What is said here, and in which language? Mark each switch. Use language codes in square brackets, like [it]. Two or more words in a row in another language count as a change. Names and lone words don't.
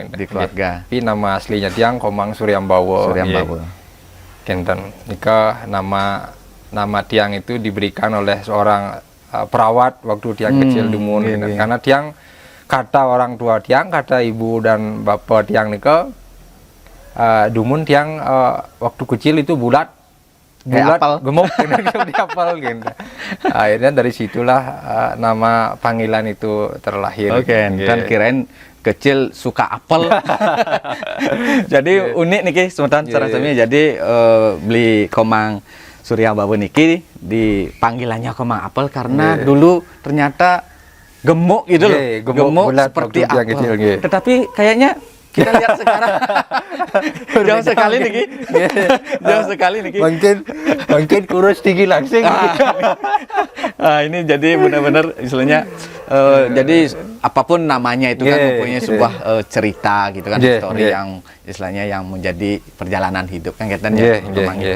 [id] di keluarga. Tapi nama aslinya tiang Komang Suryambawa. [ban] Kenten nikah [id] nama tiang itu diberikan oleh seorang perawat waktu tiang kecil dumun karena tiang kata orang tua tiang, kata ibu dan bapak tiang [ban] nikah dumun [id] tiang waktu kecil itu bulat gemuk di apel gitu. Akhirnya dari situlah nama panggilan itu terlahir. Dan kirain kecil suka apel. Jadi unik [ban] niki semeton sarasami. [id] Jadi beli Komang Suryambawa niki dipanggilannya Komang Apel karena dulu ternyata gemuk gitu loh. Gemuk seperti apel. Tetapi kayaknya kita lihat sekarang jauh sekali niki. Jauh sekali niki. Mungkin kurus tinggi langsing. Ini jadi benar-benar istilahnya jadi apapun namanya itu kan mempunyai sebuah cerita gitu kan, story yang istilahnya yang menjadi perjalanan hidup kan katanya Komang.